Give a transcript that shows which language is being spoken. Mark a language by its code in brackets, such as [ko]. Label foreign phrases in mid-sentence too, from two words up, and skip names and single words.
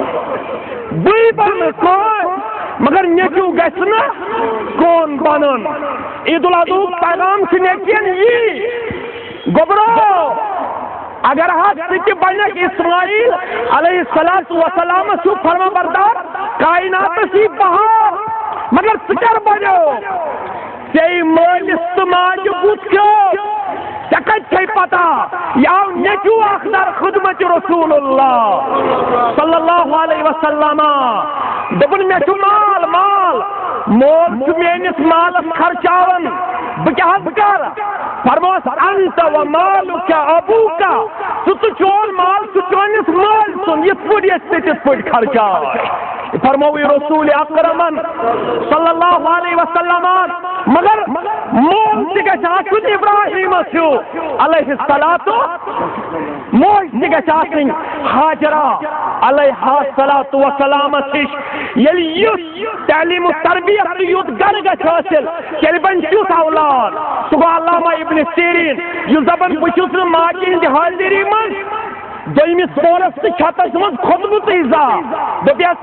[ks] بٕے بنہٕ کٲنۍ مگر نیچوٗ گژھِ نہٕ کون بنُن عید الاضحیٰ پیغام چھُ نیچین یی گوٚبرو اگر حظ ژٕ تہِ بنکھ اسماعیل [ar] علیہ السلامس [ks] ہیوٗ فرما بردار کائناتس یی بہار مگر ژٕ کر بنیو ژےٚ مٲلِس تہٕ ماجہِ بُتھِ ژےٚ کتہِ چھے پتہ یہِ آو نیچوٗ اکھ در خدمت رسول اللہ [ar] صلی اللہ علیہ وسلم [ks] دوٚپُن مےٚ چھُ مال مال مول چھُ میٲنِس مالس خرچاوان بہٕ کیٛاہ حظ کر فرموس [ar] انت و مالُک ابوٗکا [ks] ژٕ تہٕ چون مال چھُ چٲنِس مٲلۍ سُنٛد یِتھ پٲٹھۍ أسۍ ژٕ تِتھ پٲٹھۍ خرچاو فرموی رسول اکرمن [ar] صلی اللہ علیہ وسلم [ks] مگر مول تہ گژھِ آسُن ابراہیمس ہیو علیہ الصلاۃ موج تہ گژھِ آسٕنۍ ہاجرہ [ar] علیہ الصلاۃ وسلامس [ks] ہش ییٚلہِ یُس تعلیم و تربیت تہٕ یُتھ گرٕ گژھِ حٲصِل تیٚلہِ بنہِ تیُتھ اولاد سُہ گوٚو علامہ ابن سیریٖن یُس دپان بہٕ چھُس نہٕ ماجہِ ہٕنٛدِ حٲضری منٛز دویمِس پورس تہٕ چھتس منٛز کھوٚتمُت زانٛہہ دوٚپیس